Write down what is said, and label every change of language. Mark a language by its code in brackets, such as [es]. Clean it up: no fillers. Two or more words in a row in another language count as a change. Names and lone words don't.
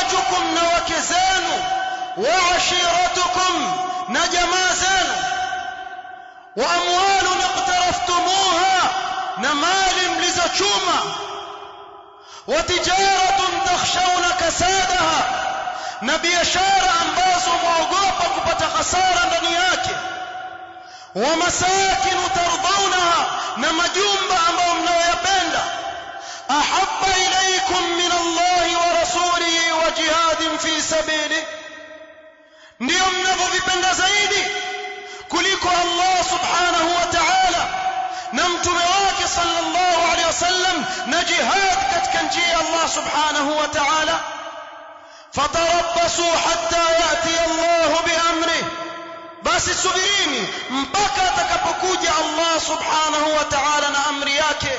[sw] na wake zenu, [ar] وعشيرتكم, [sw] na jamaa zenu, [ar] وأموال اقترفتموها, [sw] na mali mlizochuma, [ar] وتجارة تخشون كسادها, [sw] na biashara ambazo mwaogopa kupata hasara ndani yake, [ar] ومساكن [sw] tardawnaha, na majumba ambayo mnayoyapenda, [ar] أحب إليكم من الله ورسوله وجهاد في سبيل, [sw] ndio mnavyovipenda zaidi kuliko Allah [ar] سبحانه وتعالى [sw] na mtume wake [ar] صلى الله عليه وسلم [sw] na jihad katika njia ya Allah [ar] سبحانه وتعالى. فتربصوا حتى يأتي الله بأمره, [sw] basi subirini mpaka atakapokuja Allah [ar] سبحانه وتعالى [sw] na amri yake.